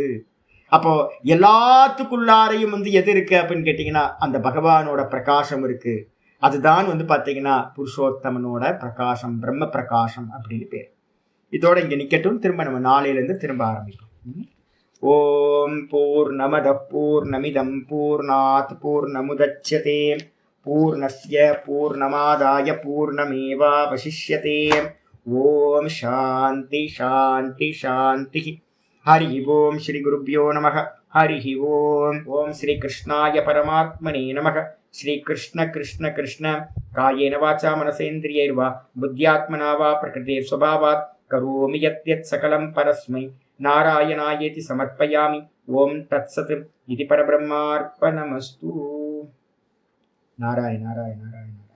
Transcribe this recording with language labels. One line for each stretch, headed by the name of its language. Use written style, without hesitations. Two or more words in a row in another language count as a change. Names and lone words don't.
Tamil: அப்போ எல்லாத்துக்குள்ளாரையும் வந்து எது இருக்கு அப்படின்னு கேட்டீங்கன்னா அந்த பகவானோட பிரகாசம் இருக்கு. அதுதான் வந்து பாத்தீங்கன்னா புருஷோத்தமனோட பிரகாசம், பிரம்ம பிரகாசம் அப்படின்னு பேர். இதோட இங்க நிக்கட்டும். திரும்ப நம்ம நாளையிலிருந்து திரும்ப ஆரம்பிக்கும்.
Sanskrit: ॐ पूर्णमदः पूर्णमिदम् पूर्णात् पूर्णमुदच्यते पूर्णस्य पूर्णमादाय पूर्णमेवावशिष्यते. ॐ शान्तिः शान्तिः शान्तिः. हरि ॐ श्री गुरुभ्यो नमः हरि ॐ. ॐ श्री कृष्णाय परमात्मने नमः. श्री कृष्ण कृष्ण कृष्ण कायेन वाचा मनसेन्द्रियैर्वा बुद्ध्यात्मना वा प्रकृतेः स्वभावात् करोमि यद्यत् सकलं परस्मै नारायणायेति समर्पयामि. ॐ तत्सत् इति परब्रह्मार्पणमस्तु. நாராயண நாராயண நாராயண.